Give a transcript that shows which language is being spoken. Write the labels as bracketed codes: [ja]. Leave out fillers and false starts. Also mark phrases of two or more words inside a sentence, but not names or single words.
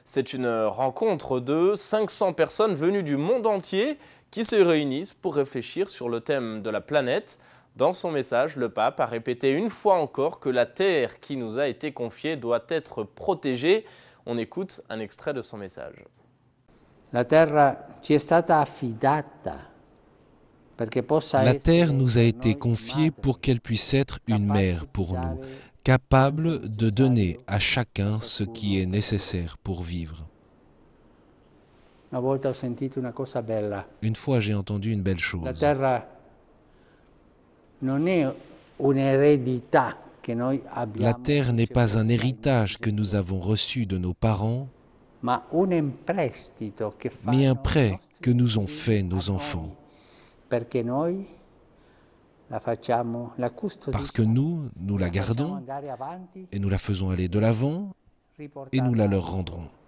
[fr] C'est une rencontre de 500 personnes venues du monde entier qui se réunissent pour réfléchir sur le thème de la planète. Dans son message, le pape a répété une fois encore que la terre qui nous a été confiée doit être protégée. On écoute un extrait de son message. [it] La terra ci è stata affidata. [fr] La terre nous a été confiée pour qu'elle puisse être une mère pour nous, capable de donner à chacun ce qui est nécessaire pour vivre. Une fois, j'ai entendu une belle chose. [it] La terra non è un'eredità che noi abbiamo. [fr] La terre n'est pas un héritage que nous avons reçu de nos parents, mais un prêt que nous ont fait nos enfants. Parce que nous la gardons et nous la faisons aller de l'avant et nous la leur rendrons.